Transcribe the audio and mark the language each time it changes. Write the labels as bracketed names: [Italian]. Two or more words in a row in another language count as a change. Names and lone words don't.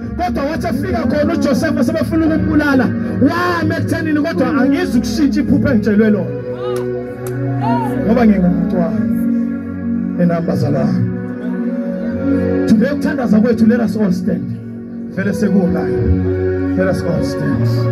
[Zulu] kodwa wathi afika khona uJoseph sebefuna ukumbulala wame ekuthenini kodwa angizi ukushintsha iphupho engitshelwe lona ngoba ngingumntwana enambazalana. Today ukuthandaza kwethu, [English] let us all stand. [Zulu] Vele sekungayo, [English] let us all stand.